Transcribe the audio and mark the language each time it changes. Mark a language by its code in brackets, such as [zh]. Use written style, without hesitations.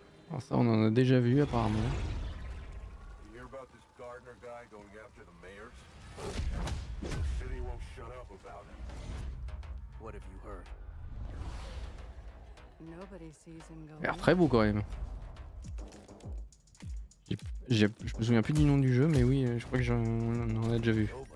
[fr] Alors ça, on en a déjà vu apparemment. [en] You hear about this gardener guy going after the mayors? The city won't shut up about him. What have you heard? Nobody sees him [fr] Il a l'air très beau quand même. Je me souviens plus du nom du jeu, mais oui, je crois que on en a déjà vu.